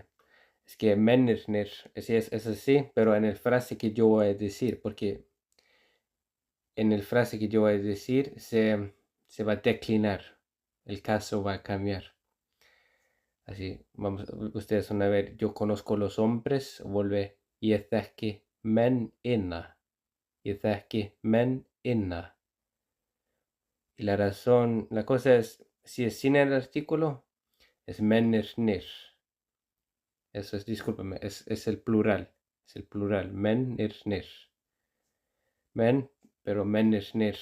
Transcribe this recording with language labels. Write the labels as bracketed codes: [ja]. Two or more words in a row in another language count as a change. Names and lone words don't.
[es] Es que Mennirnir, es así, pero en el frase que yo voy a decir, porque en el frase que yo voy a decir se va a declinar, el caso va a cambiar. Así, ustedes van a ver, yo conozco los hombres, vuelve [is] ég þekki mennina, ég þekki mennina. [es] Y la cosa es, si es sin el artículo, es mennirnir. Eso es, discúlpame, es el plural, mennirnir. Men, pero mennirnir.